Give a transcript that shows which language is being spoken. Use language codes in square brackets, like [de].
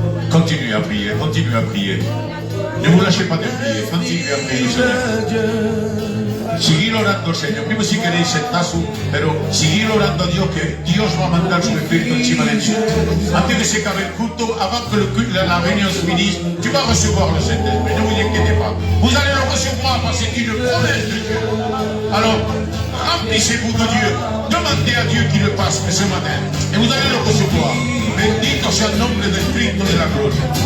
[fr] Continuez à prier, continuez à prier. Ne vous lâchez pas de prier, continuez a prier, Señor. [es] Seguir orando, Señor. Mismo si queréis sentaros, pero seguir orando a Dios, que Dios va a mandar su Espíritu encima de ti. Antes de se acabe el culto, [fr] avant que la réunion se finisse, tu vas recevoir le Saint-Esprit. Ne vous inquiétez pas. Vous allez le recevoir parce que c'est une promesse de Dieu. Alors, remplissez-vous de Dieu. Demandez à Dieu qu'il le passe ce matin. Et vous allez le recevoir. [es] Bendito sea el nombre del Cristo de la gloria.